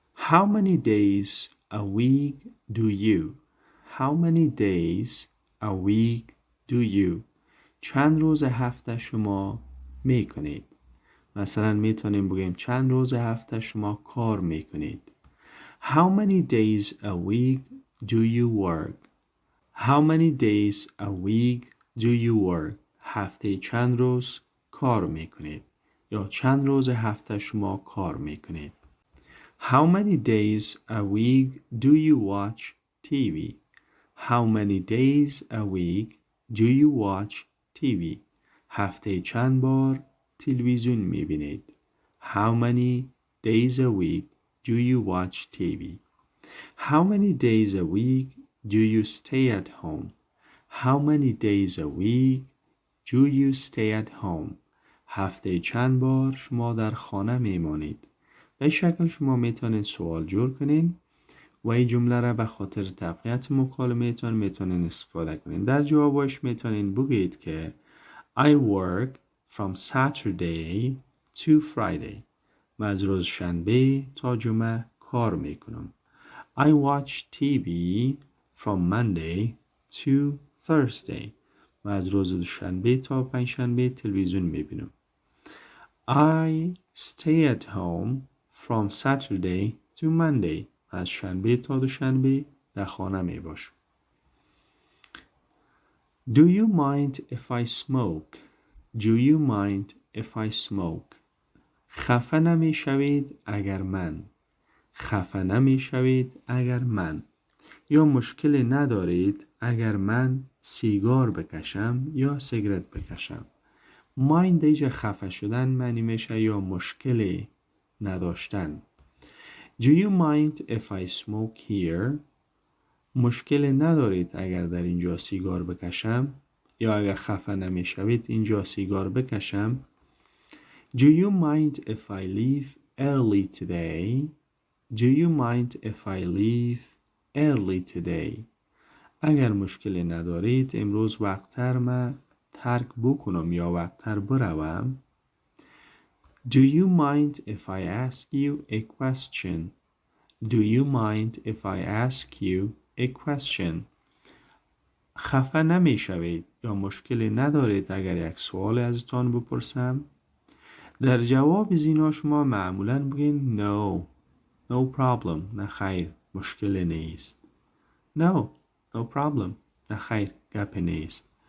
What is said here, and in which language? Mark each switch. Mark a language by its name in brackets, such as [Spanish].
[English] How many days a week do you? How many days a week do you? [Persian] چند روز هفته شما میکنید؟ مثلا میتونیم بگیم چند روز هفته شما کار میکنید. [English] How many days a week do you work? How many days a week do you work? [Persian] هفته چند روز کار میکنید یا چند روز هفته شما کار میکنید. [English] How many days a week do you watch TV? How many days a week do you watch TV? [Persian] هفته چند بار تلویزیون میبینید. [English] How many days a week do you watch TV? How many days a week do you stay at home? How many days a week do you stay at home? [Persian] هفته چند بار شما در خانه میمانید. به شکل شما میتونید سوال جور کنین و این جمله را به خاطر تقویت مکالمه تان میتونین استفاده کنین. در جوابش میتونین بگید که [English] I work from Saturday to Friday. [Persian] من از روز شنبه تا جمعه کار میکنم. [English] I watch TV from Monday to Thursday. [Persian] من از روز شنبه تا پنجشنبه تلویزیون میبینم. [English] I stay at home from Saturday to Monday. [Persian] از شنبه تا دوشنبه در خانه می باشم. [English] Do you mind if I smoke? Do you mind if I smoke? [Persian] خفه نمی شوید اگر من. خفه نمی شوید اگر من. یا مشکلی ندارید اگر من سیگار بکشم یا سیگرت بکشم. mind ایجا خفه شدن معنی میشه یا مشکل نداشتن. [English] Do you mind if I smoke here? [Persian] مشکل ندارید اگر در اینجا سیگار بکشم؟ یا اگر خفه نمیشوید اینجا سیگار بکشم؟ [English] Do you mind if I leave early today? Do you mind if I leave early today? [Persian] اگر مشکل ندارید امروز وقتتر من ترک بکنم یا وقتتر بروم؟ [English] Do you mind if I ask you a question? Do you mind if I ask you a question? [Persian] خفه نمی شوید یا مشکل ندارید اگر یک سوال ازتان بپرسم؟ در جواب زینا شما معمولاً بگین [English] no, no problem، [Persian] نه خیر مشکل نیست. [English] No, no problem، [Persian] نه خیر گپ نیست.